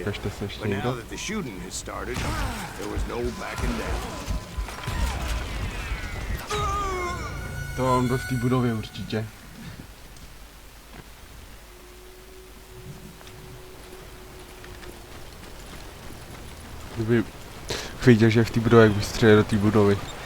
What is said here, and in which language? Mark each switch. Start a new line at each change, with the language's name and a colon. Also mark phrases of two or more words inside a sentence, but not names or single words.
English: But now that the shooting has started, there was no backing down.
Czech: To on byl v té budově určitě. Kdyby viděl, že je v té budově, jak by střelil do té budovy.